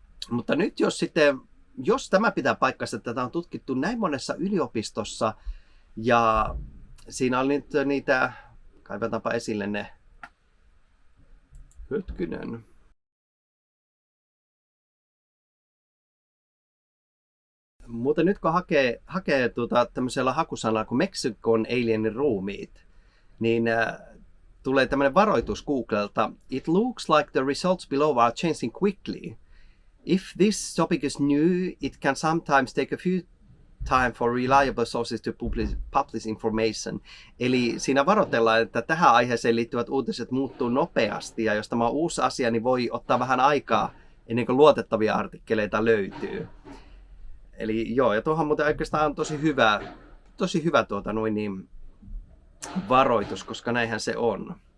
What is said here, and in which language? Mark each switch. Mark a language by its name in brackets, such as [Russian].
[Finnish] Mutta nyt jos tämä pitää paikkansa, että tätä on tutkittu näin monessa yliopistossa, ja siinä oli nyt niitä, kaivataanpa esille ne, hetkinen. Mutta nyt kun hakee tämmöisellä hakusanalla kuin Meksikon alienin ruumiit, niin tulee tämmöinen varoitus Googlelta. [English] It looks like the results below are changing quickly. If this topic is new, it can sometimes take a few time for reliable sources to publish information. [Finnish] Eli siinä varoitellaan, että tähän aiheeseen liittyvät uutiset muuttuu nopeasti, ja jos tämä on uusi asia, niin voi ottaa vähän aikaa ennen kuin luotettavia artikkeleita löytyy. Eli joo, ja tuohon muuten oikeastaan on tosi hyvä varoitus, koska näinhän se on.